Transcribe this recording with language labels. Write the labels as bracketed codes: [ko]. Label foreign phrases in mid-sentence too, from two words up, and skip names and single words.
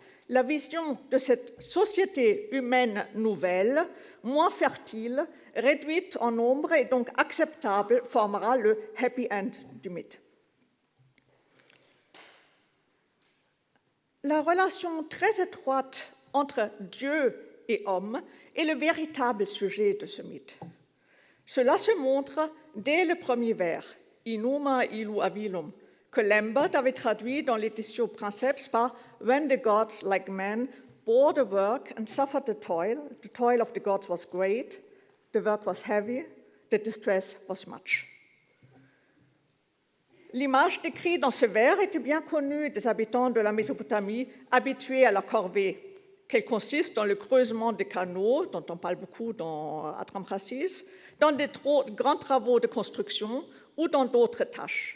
[fr] La vision de cette société humaine nouvelle, moins fertile, réduite en nombre et donc acceptable, formera le happy end du mythe. La relation très étroite entre Dieu et homme est le véritable sujet de ce mythe. Cela se montre dès le premier vers, [akk] Inuma ilu avilum, [fr] que Lambert avait traduit dans l'édition Princeps par [en] When the gods, like men, bore the work and suffered the toil of the gods was great, the work was heavy, the distress was much. [fr] L'image décrite dans ce vers était bien connue des habitants de la Mésopotamie habitués à la corvée, qu'elle consiste dans le creusement des canaux, dont on parle beaucoup dans Atrahasis, dans des grands travaux de construction ou dans d'autres tâches.